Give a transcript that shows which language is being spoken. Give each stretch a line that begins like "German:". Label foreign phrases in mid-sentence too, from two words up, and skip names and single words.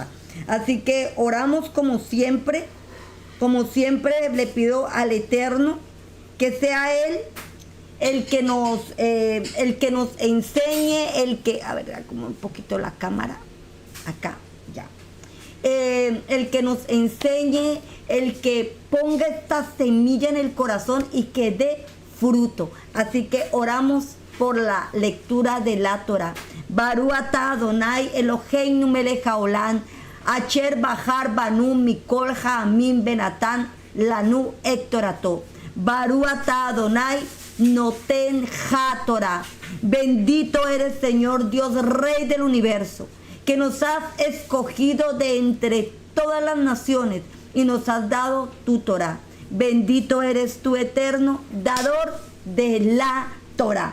Spanish: Así que oramos como siempre le pido al Eterno que sea Él el que nos enseñe, a ver, como un poquito la cámara, acá, ya. El que nos enseñe, el que ponga esta semilla en el corazón y que dé fruto. Así que oramos por la lectura de la Torah.
Hebrew: ברוך אתה אדוני אלוהינו מלך העולם, אשר בחר בנו מכל העמים ונתן לנו את תורתו. ברוך אתה אדוני נותן התורה.
Spanish: Bendito eres, Señor Dios, Rey del universo, que nos has escogido de entre todas las naciones y nos has dado tu Torah. Bendito eres tú, Eterno, dador de la Torah.